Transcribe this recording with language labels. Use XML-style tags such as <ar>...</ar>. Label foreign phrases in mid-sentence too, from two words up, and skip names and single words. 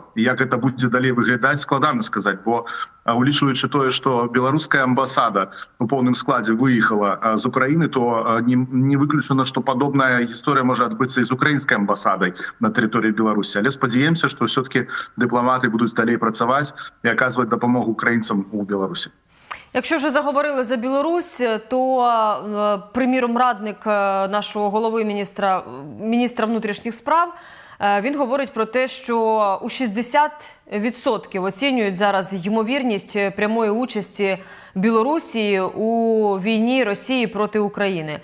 <be>І як гэта будзе далей выглядаць, складана сказаць, бо улічваючы тое, што беларуская амбасада у поўным складзе выехала з Украіны, то не выключана, што падобная гісторыя можа адбыцца і з украінскай амбасадай на тэрыторыі Беларусі. Але спадзяемся, што ўсё-такі дыпламаты будуць далей працаваць і аказваць дапамогу украінцам у Беларусі.</be> <uk>Якщо вже заговорили за Білорусь, то, приміром, радник нашого голови міністра внутрішніх справ, він говорить про те, що у 60% оцінюють зараз ймовірність прямої участі Білорусі у війні Росії проти України.</uk>